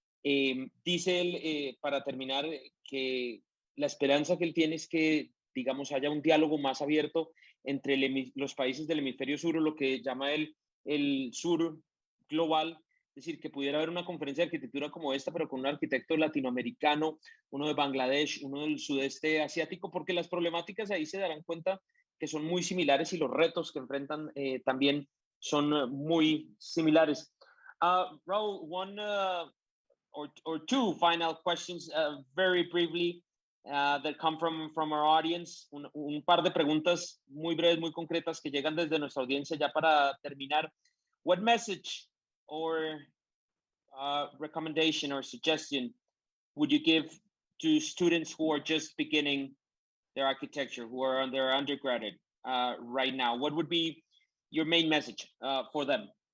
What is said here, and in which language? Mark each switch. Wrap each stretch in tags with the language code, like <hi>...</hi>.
<es>Dice él, para terminar, que la esperanza que él tiene es que, digamos, haya un diálogo más abierto entre los países del hemisferio sur, o lo que llama él el sur global. Es decir, que pudiera haber una conferencia de arquitectura como esta, pero con un arquitecto latinoamericano, uno de Bangladesh, uno del sudeste asiático, porque las problemáticas ahí se darán cuenta que son muy similares, y los retos que enfrentan también son muy similares.</es> <en>Raúl, one or two final questions, very briefly, that come from our audience.</en> <es>Un par de preguntas muy breves, muy concretas, que llegan desde nuestra audiencia ya para terminar.</es> <en>What message or recommendation or suggestion would you give to students who are just beginning their architecture, who are on their undergraduate right now? What would be your main message for them?</en>